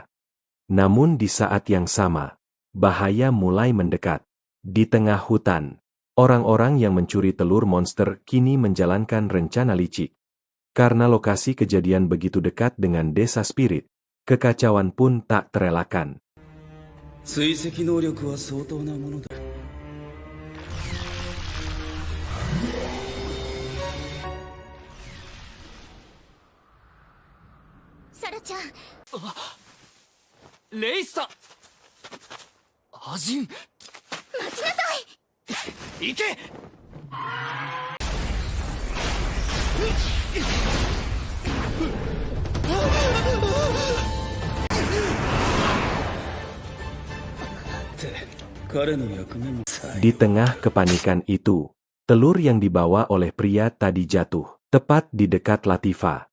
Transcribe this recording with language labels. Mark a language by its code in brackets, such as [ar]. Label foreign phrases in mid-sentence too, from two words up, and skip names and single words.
[id] Namun di saat yang sama, bahaya mulai mendekat. Di tengah hutan, orang-orang yang mencuri telur monster kini menjalankan rencana licik. Karena lokasi kejadian begitu dekat dengan desa spirit, kekacauan pun tak terelakkan. [ja] 追跡能力は相当なものだ。サラちゃん、レイさん、アジン、待ちなさい。行け。 [id] Di tengah kepanikan itu, telur yang dibawa oleh pria tadi jatuh, tepat di dekat Latifah.